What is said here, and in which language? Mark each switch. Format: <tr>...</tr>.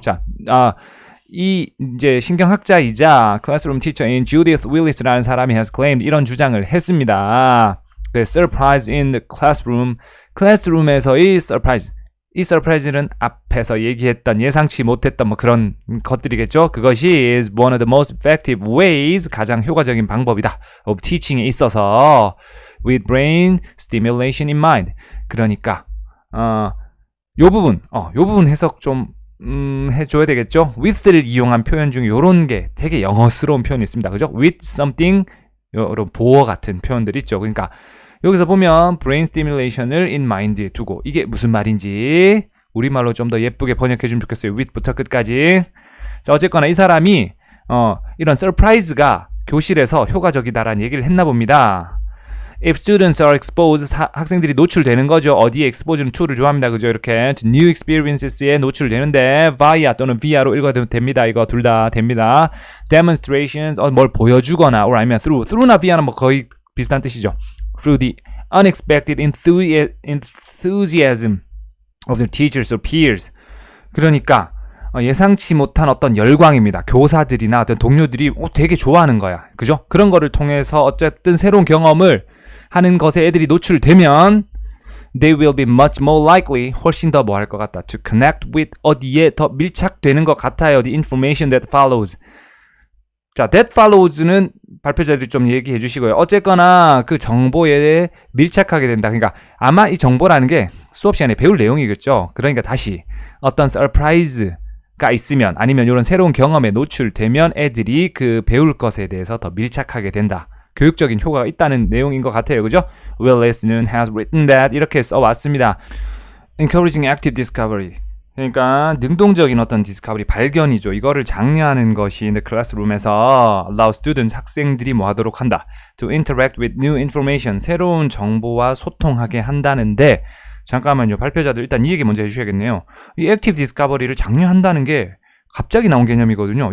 <ko>자, 이 이제 신경학자이자 클래스룸 티처인 Judith Willis라는 사람이</ko> <en>has claimed</en> <ko>이런 주장을 했습니다.</ko> <en>The surprise in the classroom,</en> <ko>클래스룸에서의 surprise, 이 surprise는 앞에서 얘기했던 예상치 못했던 뭐 그런 것들이겠죠. 그것이</ko> <en>is one of the most effective ways,</en> <ko>가장 효과적인 방법이다.</ko> <en>of teaching에</en> <ko>있어서</ko> <en>with brain stimulation in mind.</en> <ko>그러니까 요 부분 해석 좀 해줘야 되겠죠. with를 이용한 표현 중에 요런 게 되게 영어스러운 표현이 있습니다. 그죠?</ko> <en>with something,</en> <ko>요런 보어 같은 표현들 있죠. 그러니까 여기서 보면 brain stimulation을 in mind에 두고, 이게 무슨 말인지 우리말로 좀 더 예쁘게 번역해 주면 좋겠어요. with부터 끝까지. 자, 어쨌거나 이 사람이 이런 서프라이즈가 교실에서 효과적이다라는 얘기를 했나 봅니다.</ko> <en>If students are exposed, 학생들이 노출되는 거죠.</en> <ko>어디에 expose는 to를 좋아합니다. 그죠? 이렇게</ko> <en>to new experiences</en> <ko>에 노출되는데 via 또는 via로 읽어도 됩니다. 이거 둘 다 됩니다. Demonstrations, 뭘 보여주거나 or 아니면 through나 via는 뭐 거의 비슷한 뜻이죠.</ko> <en>Through the unexpected enthusiasm of their teachers or peers.</en> <ko>그러니까 예상치 못한 어떤 열광입니다. 교사들이나 어떤 동료들이 되게 좋아하는 거야. 그죠? 그런 거를 통해서 어쨌든 새로운 경험을 하는 것에 애들이 노출되면</ko> <en>they will be much more likely,</en> <ko>훨씬 더 뭐 할 것 같다.</ko> <en>to connect with,</en> <ko>어디에 더 밀착되는 것 같아요.</ko> <en>the information that follows.</en> <ko>자, that follows는 발표자들이 좀 얘기해 주시고요. 어쨌거나 그 정보에 밀착하게 된다. 그러니까 아마 이 정보라는 게 수업 시간에 배울 내용이겠죠. 그러니까 다시 어떤 서프라이즈가 있으면, 아니면 이런 새로운 경험에 노출되면 애들이 그 배울 것에 대해서 더 밀착하게 된다. 교육적인 효과가 있다는 내용인 것 같아요. 그죠?</ko> <en>Willis는 has written that,</en> <ko>이렇게 써왔습니다.</ko> <en>Encouraging active discovery.</en> <ko>그러니까 능동적인 어떤 디스커버리, 발견이죠. 이거를 장려하는 것이 in the classroom에서</ko> <en>allow students,</en> <ko>학생들이 뭐 하도록 한다.</ko> <en>To interact with new information,</en> <ko>새로운 정보와 소통하게 한다는데, 잠깐만요. 발표자들 일단 이 얘기 먼저 해주셔야겠네요. 이 active discovery를 장려한다는 게 갑자기 나온 개념이거든요.</ko>